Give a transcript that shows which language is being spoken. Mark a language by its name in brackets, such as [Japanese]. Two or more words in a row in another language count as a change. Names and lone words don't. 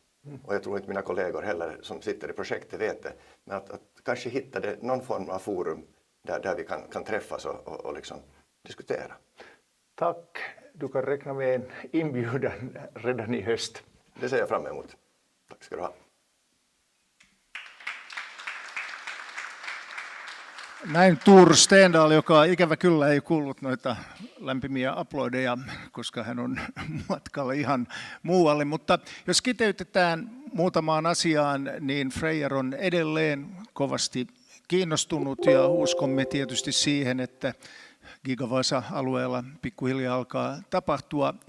[Swedish] Och jag tror inte mina kollegor heller som sitter i projektet vet det. Men att kanske hitta någon form av forum där vi kan träffas och liksom diskutera. Tack. Du kan räkna med en inbjudan redan i höst. Det ser jag fram emot. Tack ska du ha. [Finnish] Näin Tuur Stendahl, joka ikävä kyllä ei kuullut noita lämpimiä aplodeja, koska hän on matkalla ihan muualle. Mutta jos kiteytetään muutamaan asiaan, niin Freyr on edelleen kovasti kiinnostunut ja uskomme tietysti siihen, että Gigavasa-alueella pikkuhiljaa alkaa tapahtua.